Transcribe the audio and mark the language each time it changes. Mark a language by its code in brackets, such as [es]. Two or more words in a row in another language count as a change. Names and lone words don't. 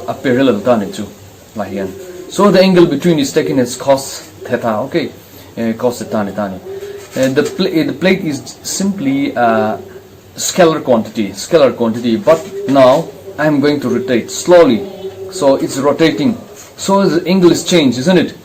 [lus] A parallel tani chu lahian. [en] So the angle between is taken as cos theta, okay, cos theta tani. The plate is simply a scalar quantity, but now I am going to rotate slowly, so it's rotating, so the angle is changed, isn't it?